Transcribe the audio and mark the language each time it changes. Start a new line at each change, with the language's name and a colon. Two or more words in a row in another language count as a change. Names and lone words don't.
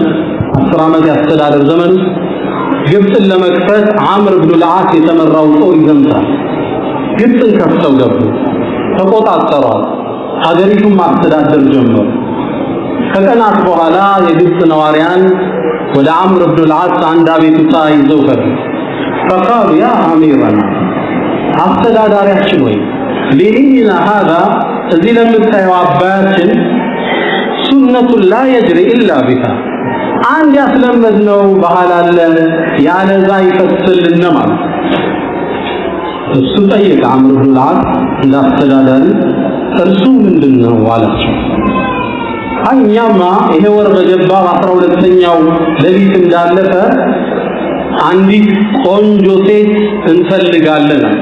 Amharic: 10 ዓመት ያስተዳደር ዘመን ግብፅን ለመክፈት አምር ኢብኑ አልዓስ የተመራው ጦር ይዘምታል ግብፅን ከፍተው ገቡ ተቆጣጠሯል ሀገሪቱን ማስተዳደር ጀመሩ ከቀናት በኋላ የግብፅ ነዋሪያን ወደ አምር ኢብኑ አልዓስ አንድ አቤቱታ ይዘው ሄዱ
Arabic: فقال يا أميرنا
Amharic: አስተዳዳሪያችን ወይ
Arabic: لديننا هذا
Amharic: እዚህ ለምታየው አባያችን ሱነቱ
Arabic: لا يجري إلا بها
Amharic: አንድ ያስለመድነው ባህል አለ ያለዛ ይፈስልና ማለት እሱ ጠየቀ አምር ኢብኑ አልዓስ እንዳስተዳዳሪ እርሱ ምንድነው አላቸው አኛማ ይሄ ወር በገባ 12ኛው ሌሊት እንዳለፈ አንዲት ቆንጆ ሴት እንፈልጋለን